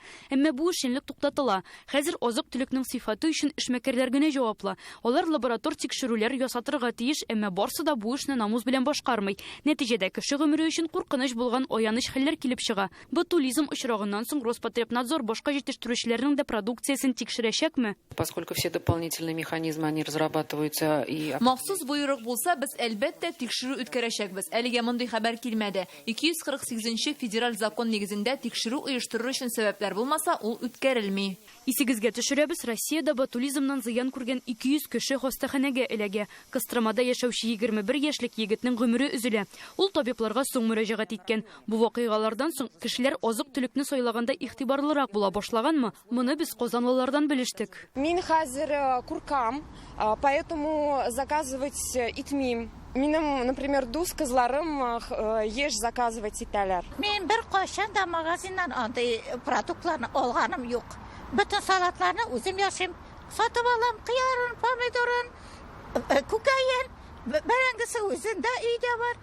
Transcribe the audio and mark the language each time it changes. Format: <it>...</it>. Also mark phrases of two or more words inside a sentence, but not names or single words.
<tt>Әмма бу эшчәнлек туктатыла. Хәзер азык-төлекнең сыйфаты өчен эшмәкәрләр генә җаваплы. Алар лаборатор тикшерүләр ясатырга тиеш, әмма барсы да бу эшне намус белән башкармый. Нәтиҗәдә кеше гомере өчен куркыныч булган аяныч хәлләр килеп чыга. Ботулизм очрагыннан соң Роспотребнадзор башка җитештерүчеләрнең дә продукциясен тикшерәчәкме?</tt> <ru>Поскольку все дополнительные механизмы они разрабатываются и</ru> <tt>махсус буйрык булса, без әлбәттә тикшерү үткәрәчәкбез. Әлегә мондый хәбәр килмәде. 248 федераль закон нигезендә тикшерү оештыру өчен сәбәпләр булмаса, ул үткәрелми. Исегезгә төшерәбез, Россиядә ботулизмнан зыян күргән 200 кеше хастаханәгә эләгә. Костромада яшәүче 21 яшьлек егетнең гомере өзелә. Ул табибларга соң мөрәҗәгать иткән. Бу вакыйгалардан соң кешеләр азык-төлекне сайлаганда игътибарлырак була башлаганмы? Моны без казанлылардан белештек. Мин хәзер куркам,</tt> <ru>поэтому заказывать итмим.</ru> <tt>Минем, например, дус кызларым еш заказывать итәләр. Мин бер кашан да магазиннан андый продуктларны алганым юк. Bütün salatlарны үзем яшим. Сатып алам, кыярын, помидорын, күкәен, бәрәңгесе үзендә өйдә бар.</tt>